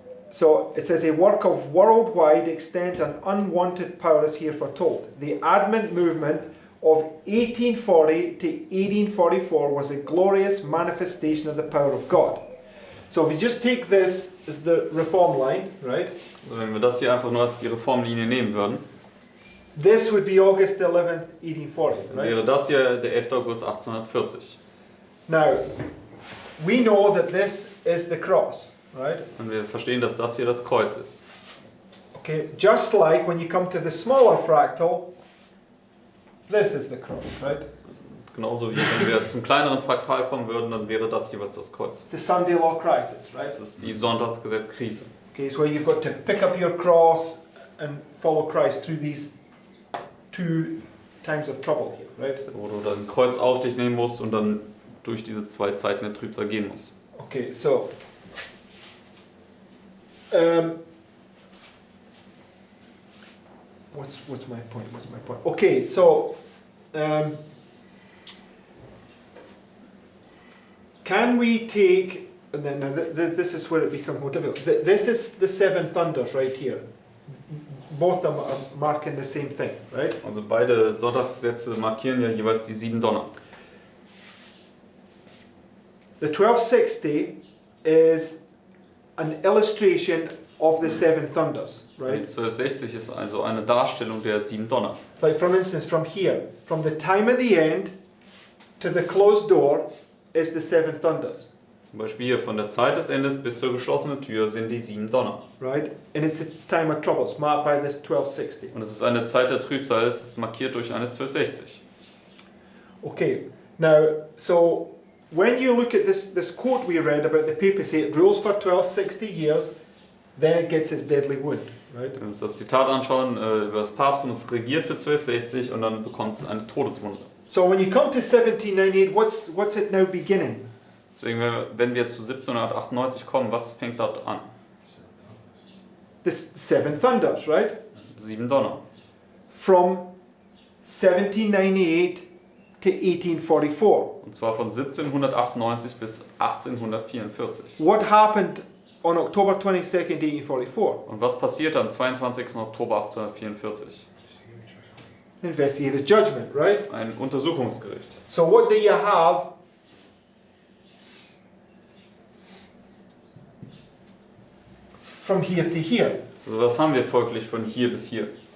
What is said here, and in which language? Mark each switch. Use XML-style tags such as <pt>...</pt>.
<en>So it says a work of worldwide extent and unwanted power is here foretold. The Advent movement of 1840 to 1844 was a glorious manifestation of the power of God. So if you just take this as the reform line, right?</en> <de>Also wenn wir das hier einfach nur als die Reformlinie nehmen würden,</de> <en>This would be August 11th, 1840,</en> <de>dann</de> <en>right?</en> <de>wäre das hier der 11. August 1840.</de> <en>Now, we know that this is the cross, right?</en> <de>Und wir verstehen, dass das hier das Kreuz ist.</de> <en>Okay, just like when you come to the smaller fractal, this is the cross, right?</en> <de>Genauso wie wenn wir zum kleineren Fraktal kommen würden, dann wäre das jeweils das Kreuz.</de> <en>It's the Sunday law crisis, right?</en> <de>Das ist die Sonntagsgesetzkrise.</de> <en>Okay, so you've got to pick up your cross and follow Christ through these two times of trouble here, right?</en> <de>Wo du dann ein Kreuz auf dich nehmen musst und dann durch diese zwei Zeiten der Trübsal gehen musst.</de> <en>Okay, so what's my point? What's my point? Okay, so can we take? And then now this is where it becomes more difficult. This is the seven thunders right here. Both of them are marking the same thing, right?</en> <de>Also beide Sonntagsgesetze markieren ja jeweils die 7 Donner.</de> <en>The 1260 is an illustration of the seven thunders,</en> <de>Die</de> <en>right?</en> <de>1260 ist also eine Darstellung der 7 Donner.</de> <en>Like for instance, from here, from the time of the end to the closed door is the seven thunders,</en> <de>Zum Beispiel hier von der Zeit des Endes bis zur geschlossenen Tür sind die 7 Donner.</de> <en>right? And it's a time of trouble. It's marked by this 1260.</en> <de>Und es ist eine Zeit der Trübsal, es ist markiert durch eine 1260.</de> <en>Okay, now, so when you look at this quote we read about the papacy, it rules for 1260 years, then it gets its deadly wound, right?</en> <de>Wenn wir uns das Zitat anschauen über das Papst und es regiert für 1260 und dann bekommt es eine Todeswunde.</de> <en>So when you come to 1798, what's it now beginning?</en> <de>Deswegen, wenn wir zu 1798 kommen, was fängt dort an?</de> <en>The seven thunders, right?</en> <de>7 Donner.</de> <en>From 1798 to 1844.</en> <de>Und zwar von 1798 bis 1844.</de> <en>What happened on October 22nd, 1844?</en> <de>Und was passiert am 22. Oktober 1844?</de> <en>Investigative judgment, right?</en> <de>Ein Untersuchungsgericht.</de> <en>So what do you have from here to here?</en> <de>Also was haben wir folglich von hier bis hier?</de>